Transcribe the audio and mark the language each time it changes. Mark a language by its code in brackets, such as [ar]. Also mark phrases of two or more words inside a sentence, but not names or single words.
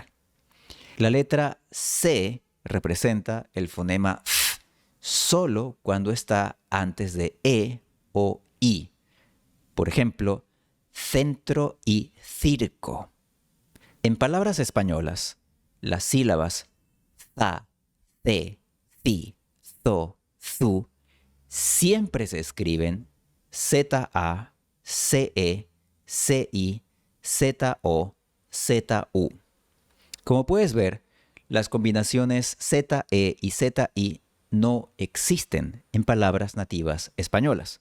[es] La letra C representa el fonema f solo cuando está antes de E o I. Por ejemplo, centro y circo. En palabras españolas, las sílabas za, ce, ci, zo, zu siempre se escriben ZA, CE, CI, ZO, ZU. Como puedes ver, las combinaciones ZE y ZI no existen en palabras nativas españolas.